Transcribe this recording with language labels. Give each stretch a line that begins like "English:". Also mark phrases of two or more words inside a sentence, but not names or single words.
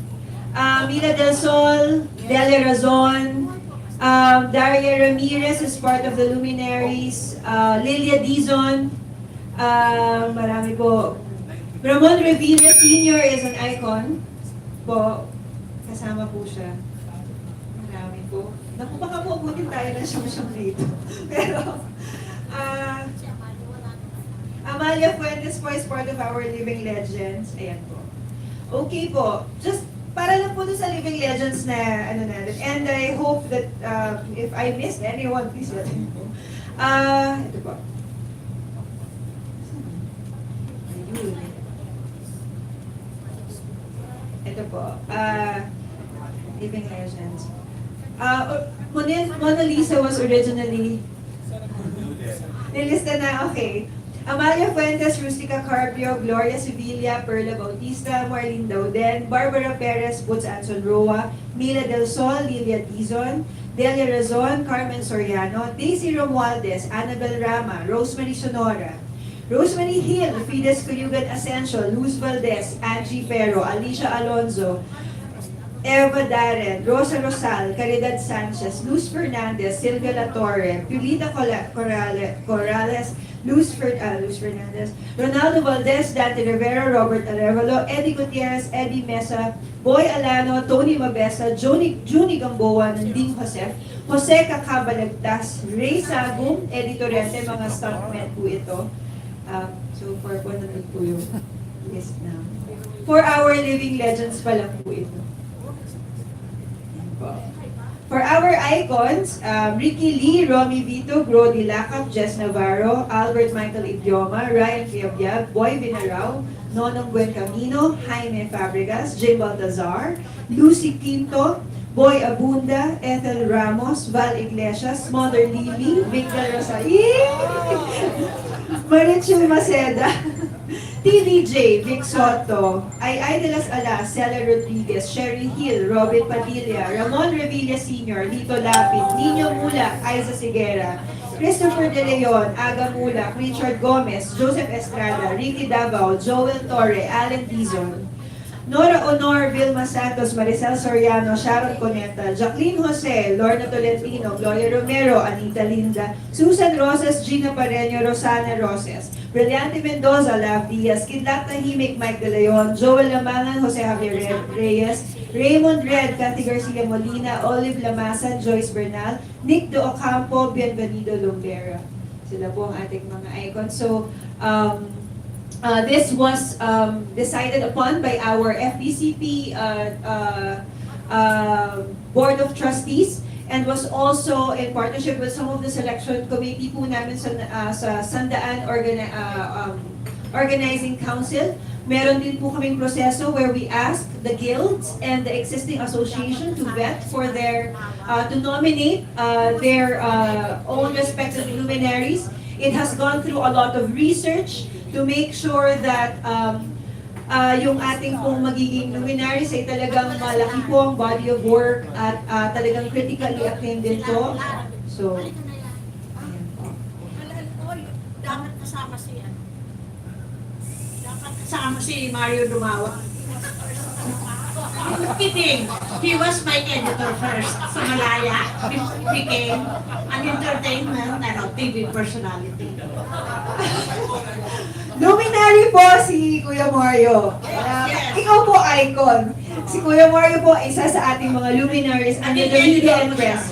English: Mila del Sol, Delia Razon, Daria Ramirez is part of the Luminaries,
Filipino: Lilia Dizon, marami po.
English: Ramon Revilla Sr. is an icon po.
Filipino: Kasama po siya. Marami po. Naku, baka po abutin tayo ng siyang dito.
English: Pero, Amalia Fuentes po is part of our Living Legends.
Filipino: Ayan po. Okay po. Just para lang po sa Living Legends na ano natin.
English: And I hope that if I missed anyone, please let me know.
Filipino: Ito po. Ayun. Ito po. Living Legends.
English: Mona Lisa was originally nilista na, okay. Amalia Fuentes, Rustica Carpio, Gloria Sevilla, Perla Bautista, Marlene Dauden, Barbara Perez, Butz Anson Roa, Mila Del Sol, Lilia Dizon, Delia Razon, Carmen Soriano, Daisy Romualdez, Annabel Rama, Rosemary Sonora, Rosemary Hill, Fides Cuyugan Asensio, Luz Valdez, Angie Ferro, Alicia Alonzo, Eva Darren, Rosa Rosal, Caridad Sanchez, Luz Fernandez, Silvia La Torre, Pulita Corrales, Luz Fernandez, Ronaldo Valdez, Dante Rivera, Robert Arevalo, Eddie Gutierrez, Eddie Mesa,
Filipino: Boy Alano, Tony Mabesa, Juni Gamboa, Nanding Josef, Jose Cacabalagtas, Ray Sagum, Eddie Torrente, mga stuntmen po ito. So for po nandun po yung list na.
English: For our living legends
Filipino: pa lang po ito.
English: For our icons, Ricky Lee, Romy Vito, Grody Lacap, Jess Navarro, Albert Michael Idioma, Ryan Fiabiab, Boy Vinarao, Nonong Buen Camino, Jaime Fabregas, Jay Baltazar, Lucy Quinto, Boy Abunda, Ethel Ramos, Val Iglesias, Mother Lily, Victor Rosalie, Marichu Maceda, TVJ, Vic Soto, Ay de las Alas, Cela Rodriguez, Sherry Hill, Robin Padilla, Ramon Revilla Sr., Lito Lapid, Nino Mulak, Aiza Sigera, Christopher De Leon, Aga Mulak, Richard Gomez, Joseph Estrada, Ricky Davao, Joel Torre, Alan Dizon, Nora Honor, Vilma Santos, Maricel Soriano, Sharon Coneta, Jacqueline Jose, Lorna Tolentino, Gloria Romero, Anita Linda, Susan Roses, Gina Pareño, Rosana Roses, Brillante Mendoza, Lav Diaz, Kidlat Tahimik, Mike De Leon, Joel Lamangan, Jose Javier Reyes, Raymond Red, Cathy Garcia Molina, Olive Lamasan, Joyce Bernal, Nick De Ocampo, Bienvenido Lumbera.
Filipino: Sila po ang ating mga icons.
English: So, this was decided upon by our FDCP Board of Trustees and was also in partnership with some of the selection committee
Filipino: po namin sa
English: Sandaan Organizing Council.
Filipino: Meron din po kaming proseso
English: where we ask the guilds and the existing association to vet for their, to nominate their own respective luminaries. It has gone through a lot of research to make sure that
Filipino: yung ating pong magiging luminaries ay talagang malaki po ang
English: body of work
Filipino: at talagang
English: critically acclaimed
Filipino: din po. So, ayan po. Dapat kasama si Mario Dumawa.
English: I'm kidding. He was my editor first sa Malaya. He became an entertainment TV personality.
Filipino: Luminary po si Kuya Mario. Ikaw po icon. Si Kuya Mario po isa sa ating mga luminaries
English: under the media and press.